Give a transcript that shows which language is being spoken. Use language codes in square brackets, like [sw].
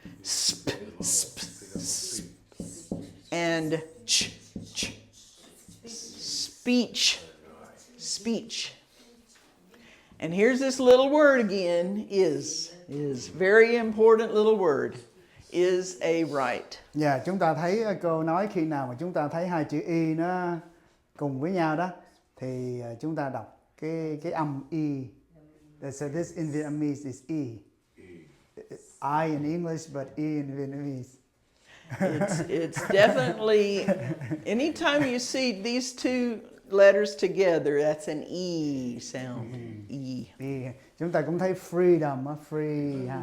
[en] Sp, sp, sp, and ch, ch. Speech. Speech. And here's this little word again, is very important little word. Is a right. [vi] Dạ, chúng ta thấy cô nói khi nào mà chúng ta thấy hai chữ y nó cùng với nhau đó thì chúng ta đọc cái âm y. [en] So this in Vietnamese is e. I in English but e in Vietnamese. It's definitely, anytime you see these two letters together, that's an E sound. E. E. [vi] Chúng ta cũng thấy freedom, free.